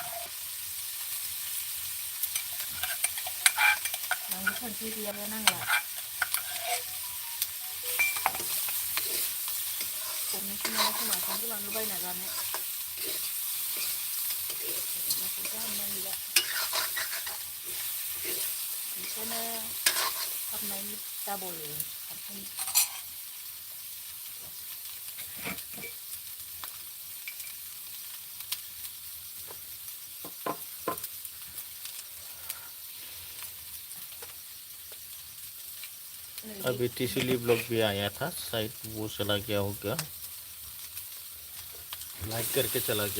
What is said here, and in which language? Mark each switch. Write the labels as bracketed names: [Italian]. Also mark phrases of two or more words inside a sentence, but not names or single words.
[Bodo] नांगौ सानसे गैयाबा नांला गरनैसो मोनो खोमा सानसे बानलु बायना जानो फैसा हाबनाय गैला बेखौनो हाबनायनि डाबल हाबगोन [Hindi] अभी टीसीली ब्लॉग भी आया था, शायद वो चला गया होगा, लाइक करके चला गया।